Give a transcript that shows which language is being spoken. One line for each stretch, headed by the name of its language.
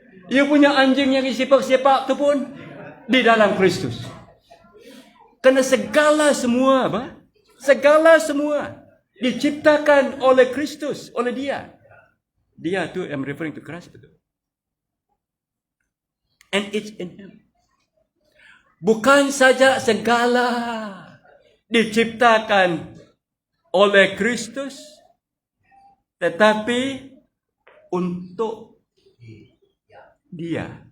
Malay: You punya anjing yang sepak-sepak itu pun di dalam Kristus. Karena segala semua, segala semua diciptakan oleh Kristus, oleh Dia. Dia tu
English: I'm referring to Christ
Malay: betul.
English: And it's in Him.
Malay: Bukan saja segala diciptakan oleh Kristus, tetapi untuk Dia.